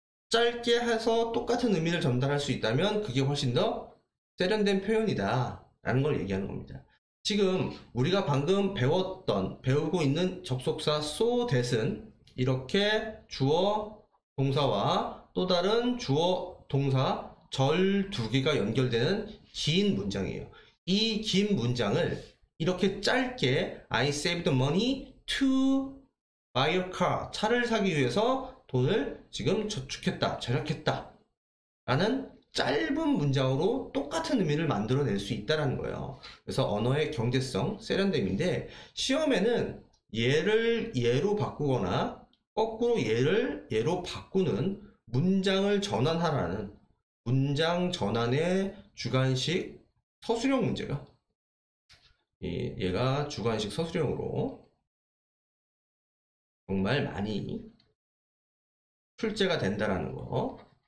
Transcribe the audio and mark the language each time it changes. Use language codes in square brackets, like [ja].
[ko] 짧게 해서 똑같은 의미를 전달할 수 있다면 그게 훨씬 더 세련된 표현이다 라는 걸 얘기하는 겁니다. 지금 우리가 방금 배우고 있는 접속사 so that은 이렇게 주어 동사와 또 다른 주어 동사 절 두 개가 연결되는 긴 문장이에요. 이 긴 문장을 이렇게 짧게 [en] I saved money to buy a car. [ko] 차를 사기 위해서 돈을 지금 저축했다, 절약했다 라는 짧은 문장으로 똑같은 의미를 만들어낼 수 있다는 거예요. 그래서 언어의 경제성, 세련됨인데 시험에는 얘를 얘로 바꾸거나 거꾸로 얘를 얘로 바꾸는 문장을 전환하라는 문장 전환의 주관식 서술형 문제가 얘가 주관식 서술형으로 정말 많이 출제가 된다라는 거.